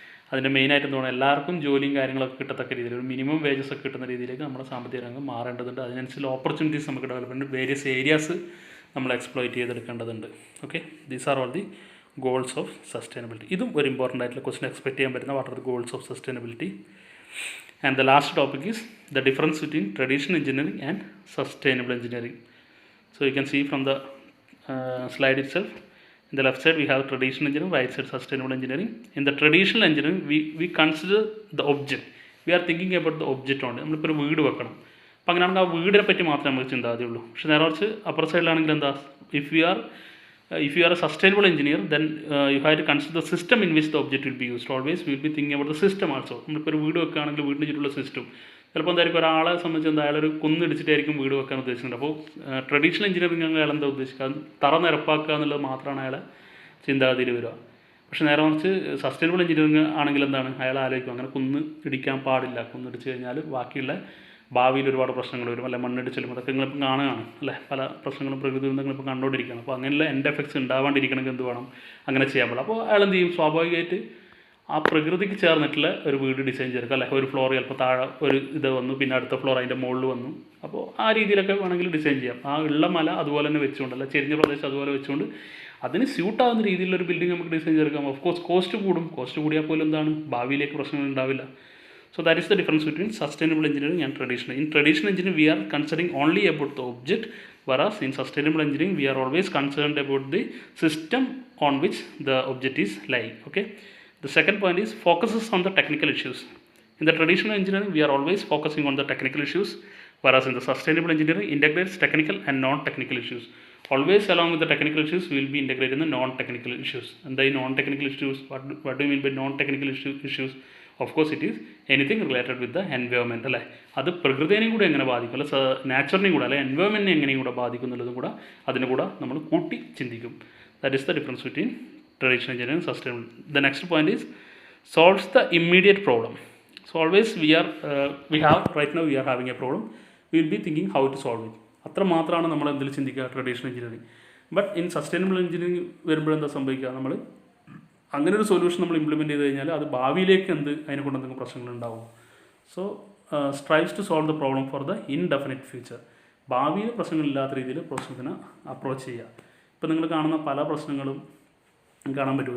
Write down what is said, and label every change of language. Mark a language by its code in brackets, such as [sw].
[ml] അതിൻ്റെ മെയിനായിട്ട് എന്താണ്, എല്ലാവർക്കും ജോലിയും കാര്യങ്ങളൊക്കെ കിട്ടത്തക്ക രീതിയിൽ, ഒരു മിനിമം വേജസ് ഒക്കെ കിട്ടുന്ന രീതിയിലേക്ക് നമ്മുടെ സാമ്പത്തിക രംഗം മാറേണ്ടതുണ്ട്. അതിനനുസരിച്ച് ഓപ്പർച്യൂണിറ്റീസ് നമുക്ക് ഡെവലപ്മെൻറ്റ് വേരിയസ് ഏരിയാസ് നമ്മൾ exploit ചെയ്തെടുക്കേണ്ടതുണ്ട്. [en] Okay, these are all the goals of sustainability. [ml] ഇതും ഒരു ഇമ്പോർട്ടൻ്റ് ആയിട്ടുള്ള ക്വസ്റ്റൻ എക്സ്പെക്ട് ചെയ്യാൻ പറ്റുന്ന [en] What are the goals of sustainability. And the last topic is the difference between traditional engineering and sustainable engineering. So you can see from the slide itself, in the left side we have traditional engineering, right side sustainable engineering. In the traditional engineering we consider the object. We are thinking about the object only. [ml] നമ്മളിപ്പോൾ ഒരു വീട് വെക്കണം, അപ്പോൾ അങ്ങനെയാണെങ്കിൽ ആ വീടിനെ പറ്റി മാത്രമേ നമുക്ക് ചിന്താഗതിയുള്ളൂ. പക്ഷേ നേരെ കുറച്ച് അപ്പുറ സൈഡിലാണെങ്കിൽ എന്താ, [en] If we are if you are a sustainable engineer, then you have to consider the system in which the object will be used. Always we will be thinking about the system also. [ml] നമ്മളിപ്പോൾ ഒരു വീട് വെക്കുകയാണെങ്കിൽ വീടിന് ചുറ്റുള്ള system ചിലപ്പോൾ എന്തായിരിക്കും ഒരാളെ സംബന്ധിച്ച് എന്താ അയാളൊരു കുന്നിടിച്ചിട്ടായിരിക്കും വീട് വെക്കാൻ ഉദ്ദേശിക്കുന്നത്. അപ്പോൾ ട്രഡീഷണൽ എഞ്ചിനീയറിംഗ് അയാൾ എന്താ ഉദ്ദേശിക്കുക, തറ നിരപ്പാക്കുക എന്നുള്ളത് മാത്രമാണ് അയാളെ ചിന്താഗതിയിൽ വരിക. പക്ഷേ നേരെ മറിച്ച് സസ്റ്റൈനബിൾ എഞ്ചിനീയറിംഗ് ആണെങ്കിൽ എന്താണ്, അയാൾ ആലോചിക്കും അങ്ങനെ കുന്ന് ഇടിക്കാൻ പാടില്ല, കുന്നിടിച്ച് കഴിഞ്ഞാൽ ബാക്കിയുള്ള ഭാവിയിൽ ഒരുപാട് പ്രശ്നങ്ങൾ വരും, അല്ലെ മണ്ണിടിച്ചിലും അതൊക്കെ നിങ്ങളിപ്പോൾ കാണുകയാണ് അല്ലേ, പല പ്രശ്നങ്ങളും പ്രകൃതി ദുരന്തങ്ങളിപ്പോൾ കണ്ടുകൊണ്ടിരിക്കുകയാണ്. അപ്പോൾ അങ്ങനെയുള്ള എൻഡ് എഫക്ട്സ് ഉണ്ടാവാണ്ടിരിക്കണമെങ്കിൽ എന്ത് വേണം, അങ്ങനെ ചെയ്യാൻ പാടില്ല. അപ്പോൾ അയാൾ എന്ത് ചെയ്യും, സ്വാഭാവികമായിട്ട് ആ പ്രകൃതിക്ക് ചേർന്നിട്ടുള്ള ഒരു വീട് ഡിസൈൻ ചെയ്തെടുക്കുക, അല്ലെ ഒരു ഫ്ലോർ ചിലപ്പോൾ താഴെ ഒരു ഇത് വന്നു, പിന്നെ അടുത്ത ഫ്ലോർ അതിൻ്റെ മുകളിൽ വന്നു. അപ്പോൾ ആ രീതിയിലൊക്കെ വേണമെങ്കിൽ ഡിസൈൻ ചെയ്യാം. ആ ഉള്ള മല അതുപോലെ തന്നെ വെച്ചുകൊണ്ട്, അല്ല ചെരിഞ്ഞ പ്രദേശം അതുപോലെ വെച്ചുകൊണ്ട് അതിന് സ്യൂട്ടാകുന്ന രീതിയിലൊരു ബിൽഡിംഗ് നമുക്ക് ഡിസൈൻ ചെയ്തെടുക്കാം. ഓഫ് കോഴ്സ് കോസ്റ്റ് കൂടും, കോസ്റ്റ് കൂടിയാൽ പോലും എന്താണ് ഭാവിയിലേക്ക് പ്രശ്നങ്ങൾ ഉണ്ടാവില്ല. [en] So that is the difference between sustainable engineering and traditional. In traditional engineering, we are considering only about the object, whereas in sustainable engineering, we are always concerned about the system on which the object is lying. Okay. The second point is focuses on the technical issues. In the traditional engineering, we are always focusing on the technical issues, whereas in the sustainable engineering, integrates technical and non-technical issues. Always along with the technical issues, we will be integrating the non-technical issues. And the non-technical issues, what do you mean by non-technical issues? Of course it is anything related with the environment, അല്ലേ. [ml] അത് പ്രകൃതിയെയും കൂടെ എങ്ങനെ ബാധിക്കും, അല്ലെ നാച്ചുറിനെയും കൂടെ, അല്ലെ എൻവയോൺമെൻറ്റിനെ എങ്ങനെയും കൂടെ ബാധിക്കും എന്നുള്ളതും കൂടെ അതിന് കൂടെ നമ്മൾ കൂട്ടി ചിന്തിക്കും. [en] That is the difference between traditional engineering sustainable. The next point is solves the immediate problem. So always we have right now we are having a problem, we will be thinking how to solve it. [ml] അത്ര മാത്രമാണ് നമ്മൾ എന്തിൽ ചിന്തിക്കുക traditional engineering. [en] but in sustainable engineering [ml] വരുമ്പോഴെന്താ സംഭവിക്കുക, നമ്മൾ അങ്ങനെ ഒരു solution നമ്മൾ ഇംപ്ലിമെൻറ്റ് ചെയ്ത് കഴിഞ്ഞാൽ അത് ഭാവിയിലേക്ക് അതിനെ കൊണ്ട് എന്തെങ്കിലും പ്രശ്നങ്ങളുണ്ടാവും. [en] So strives to solve the problem for the indefinite future. [ml] ഭാവിയിൽ പ്രശ്നങ്ങളില്ലാത്ത രീതിയിൽ പ്രശ്നത്തിന് അപ്രോച്ച് ചെയ്യുക. ഇപ്പം നിങ്ങൾ കാണുന്ന പല പ്രശ്നങ്ങളും കാണാൻ പറ്റും.